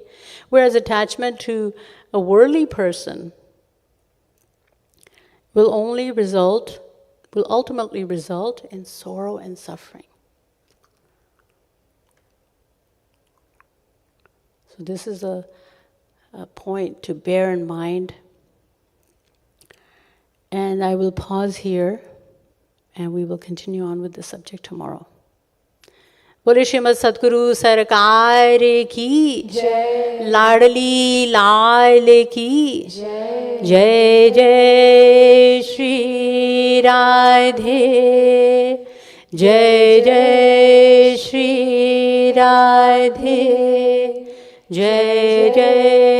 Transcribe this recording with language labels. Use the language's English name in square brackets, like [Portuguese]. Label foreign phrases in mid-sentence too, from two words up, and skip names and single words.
[English] Whereas attachment to a worldly person will ultimately result in sorrow and suffering. So this is a point to bear in mind. And I will pause here, and we will continue on with the subject tomorrow. [Hindi] बोले श्रीमद् सतगुरु सरकार की जय, लाडली लाल की जय, जय जय श्री राधे, जय जय श्री राधे, जय जय